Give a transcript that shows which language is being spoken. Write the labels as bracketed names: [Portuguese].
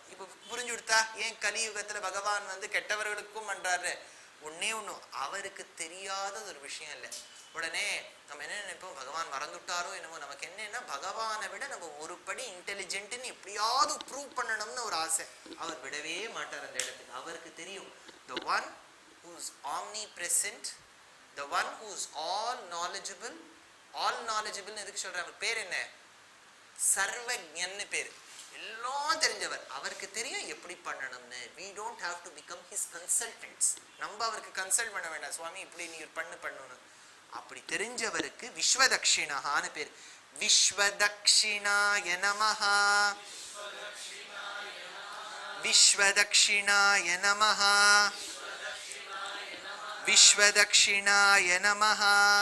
[Tamil] இப்ப புரிஞ்சு கொடுத்தா ஏன் கலியுகத்துல பகவான் கெட்டவர்களுக்கும் பண்றாரு? ஒன்னே ஒண்ணும், அவருக்கு தெரியாத ஒரு விஷயம் இல்லை. உடனே நம்ம என்ன நினைப்போம், பகவான் மறந்துட்டாரோ என்னமோ. நமக்கு என்னன்னா பகவானை விட நம்ம ஒரு படி இன்டெலிஜென்ட்னு எப்படியாவது ப்ரூவ் பண்ணணும்னு ஒரு ஆசை. அவர் விடவே மாட்டார் அந்த இடத்துக்கு. அவருக்கு தெரியும், [English] the one who's omnipresent, the one who's all knowledgeable. [Tamil] all knowledgeable எதுக்கு சொல்றாங்க? பேர் என்ன? சர்வஜன்னு பேர். எல்லாம் தெரிஞ்சவர். அவருக்கு தெரியும் எப்படி பண்ணணும்னு. [English] we don't have to become his consultants. [Tamil] நம்ம அவருக்கு கன்சல்ட் பண்ண வேண்டாம், சுவாமி இப்படி நீ பண்ணணும்னு. அப்படி தெரிஞ்சவருக்கு விஸ்வதக்ஷிணஹான்னு பேர். [Sanskrit] விஸ்வதக்ஷிணாய நமஹா, விஸ்வதக்ஷிணாய நமஹா, விஸ்வதக்ஷிணாய நமஹா.